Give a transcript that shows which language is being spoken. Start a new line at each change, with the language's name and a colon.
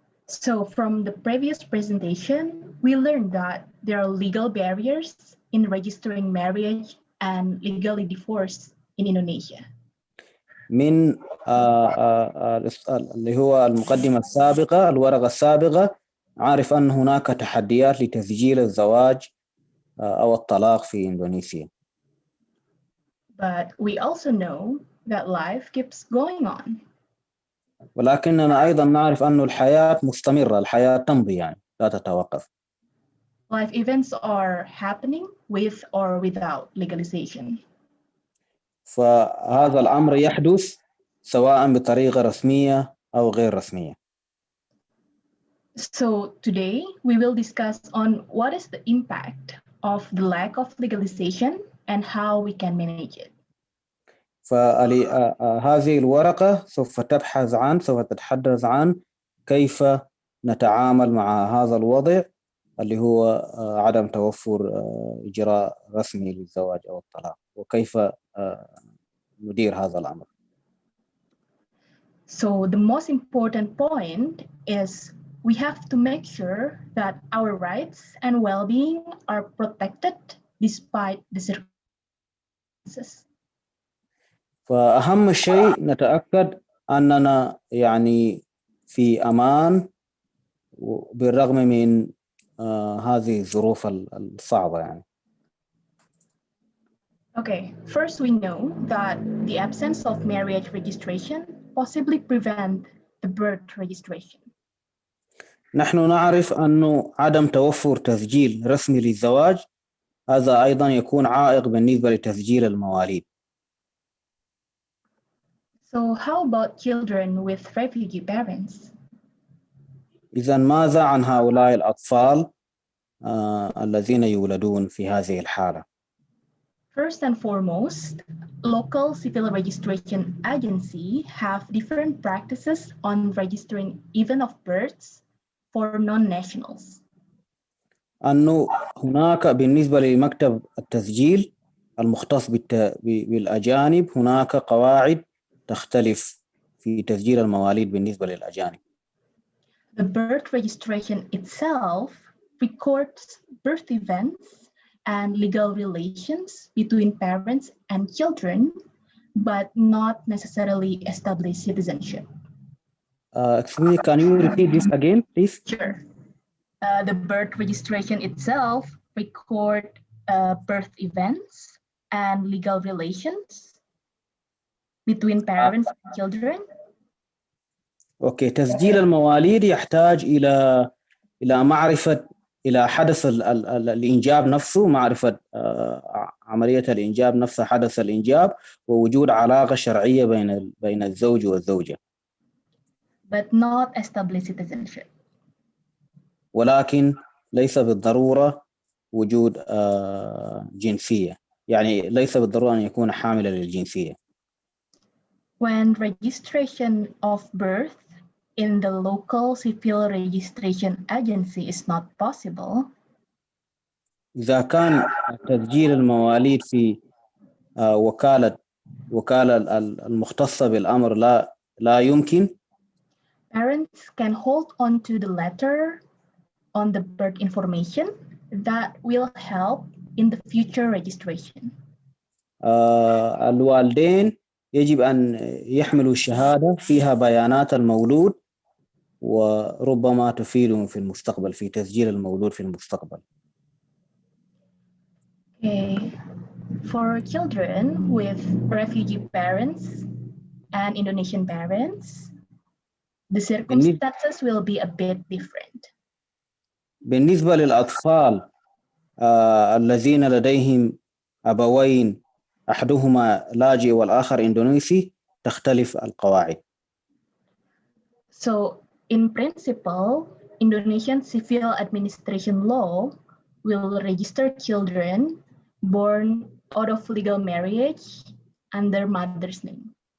English: So from the previous presentation, we learned that there are legal barriers in registering marriage and legally divorce in Indonesia.
Arabic: من اللي هو المقدمة السابقة، الورقة السابقة، عارف أن هناك تحديات لتسجيل الزواج أو الطلاق في إندونيسيا.
English: But we also know that life keeps going on.
Arabic: ولكننا أيضا نعرف أن الحياة مستمرة، الحياة تمضي يعني لا تتوقف.
English: Life events are happening with or without legalization.
Arabic: فهذا الأمر يحدث سواء بطريقة رسمية أو غير رسمية.
English: So today we will discuss on what is the impact of the lack of legalization and how we can manage it.
Arabic: فهذه الورقة سوف تتحدث عن كيف نتعامل مع هذا الوضع اللي هو عدم توفر إجراء رسمي للزواج أو الطلاق، وكيف ندير هذا الأمر.
English: So the most important point is we have to make sure that our rights and well-being are protected despite the circumstances.
Arabic: فأهم شيء نتأكد أننا يعني في أمان بالرغم من هذه الظروف الصعبة يعني.
English: Okay, first we know that the absence of marriage registration possibly prevent the birth registration.
Arabic: نحن نعرف أنه عدم توفر تسجيل رسمي للزواج هذا أيضا يكون عائق بالنسبة لتسجيل المواليد.
English: So how about children with refugee parents?
Arabic: إذا ماذا عن هؤلاء الأطفال الذين يولدون في هذه الحالة؟
English: First and foremost, local civil registration agency have different practices on registering even of births for non-nationals.
Arabic: أنه هناك بالنسبة لمكتب التسجيل المختص بالأجانب هناك قواعد تختلف في تسجيل المواليد بالنسبة للأجانب.
English: The birth registration itself records birth events and legal relations between parents and children, but not necessarily establish citizenship. Excuse me, can you repeat this again, please? Sure. The birth registration itself record birth events and legal relations between parents and children.
Arabic: أوكي، تسجيل المواليد يحتاج إلى معرفة إلى حدث الإنجاب نفسه، معرفة عملية الإنجاب نفسها، حدث الإنجاب ووجود علاقة شرعية بين الزوج والزوجة.
English: But not establish citizenship.
Arabic: ولكن ليس بالضرورة وجود جنسية، يعني ليس بالضرورة أن يكون حاملا للجنسية.
English: When registration of birth in the local civil registration agency is not possible,
Arabic: إذا كان تسجيل المواليد في وكالة المختصة بالأمر لا يمكن،
English: parents can hold on to the letter on the birth information that will help in the future registration.
Arabic: الوالدين يجب أن يحملوا شهادة فيها بيانات المولود وربما تفيدهم في المستقبل في تسجيل المولود في المستقبل. Okay.
English: For children with refugee parents and Indonesian parents, the circumstances will be a bit different.
Arabic: بالنسبة للأطفال الذين لديهم أبوين أحدهما لاجئ والآخر إندونيسي تختلف القواعد.
English: So in principle, Indonesian civil administration law will register children born out of legal marriage under mother's name.